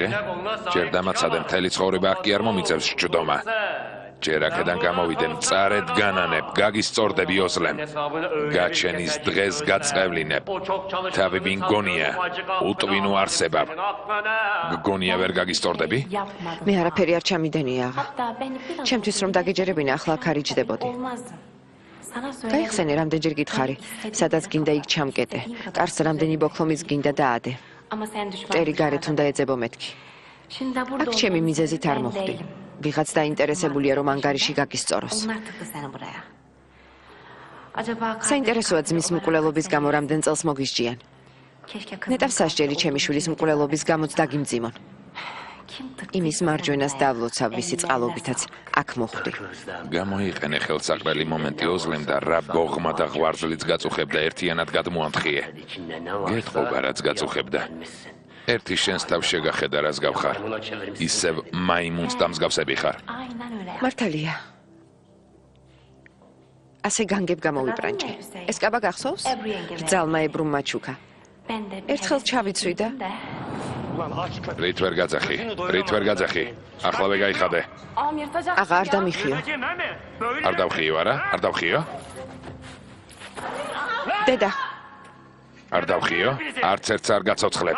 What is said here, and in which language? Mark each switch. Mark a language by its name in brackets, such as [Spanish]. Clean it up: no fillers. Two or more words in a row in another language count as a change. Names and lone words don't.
[Georgian] ჯერ დამაცადე მთელი ცხოვრება აქ კი არ მომიწევს სჯდომა. ჯერ აქედან გამოვიდე, მწარედ განანებ, გაგისწორდები ოზლემ. გაჩენის დღეს გაწყევლინებ. თავი მიგონია, უტვინო არსებავ. გგონია ვერ გაგისწორდები? მე არაფერი არ ჩამიდენია აღა. [Turkish] Hatta beni bir [Georgian] ჩემთვის რომ დაგეჯერებინა, ახლა აქ არ იჯდებოდი. [Turkish] olmazdı. Sana [Georgian] გაიხსენე რამდენჯერ გითხარი, სადაც გინდა იქ ჩამკეტე. კარს რამდენი ბოქლომის გინდა დაადე. [Turkish] Ama sen düşman. [Georgian] მტერი გარეთ უნდა ეძებო მეთქი. [Turkish] Şimdi de burada [Georgian] აქ ჩემი მიზეზით არ [Turkish] ben [Georgian] მოხვდი. [Turkish] değilim. [Georgian] ვიღაც დაინტერესებულია რომ ანგარიში გაგისწოროს. [Turkish] Onlar tıktı seni buraya. Acaba [Georgian] საინტერესოა ძმის მკვლელობის გამო რამდენ წელს მოგისჯიან. [Turkish] Keşke [Georgian] ნეტავ სასჯელი ჩემი შვილის მკვლელობის გამოც დაგიმძიმონ. [Turkish] Kim tıktı? [Georgian] იმის მარჯვენას დავლოცავ ვისი წყალობითაც აქ მოხვდი. გამოიყენე ხელსაყრელი მომენტი ოზლემ და რა გოღმა და ღვარძლიც გაწუხებდა ერთიანად გადმოამთხიე. გეტყობა რაც გაწუხებდა. ერთი შენს თავ შეგახედა რას გავხარ. ისევ მაიმუნს დამსგავსები ხარ. [Turkish] Aynen öyle. [Georgian] მართალია. ასე განგებ გამოვიბრანჭე. ეს კაბა გახსოვს? რძალმა ებრუმმა ჩუქა. [Turkish] Ben de [Georgian] ერთხელ ჩავიცვი და რით ვერ გაძახი? რით ვერ გაძახი? ახლავე გაიხადე. [Turkish] Am yırtacak. [Georgian] აღა არ დამიხიო. არ დავხიო არა? არ დავხიო? დედა, არ დავხიო? არც ერთს არ გაცოცხლებთ.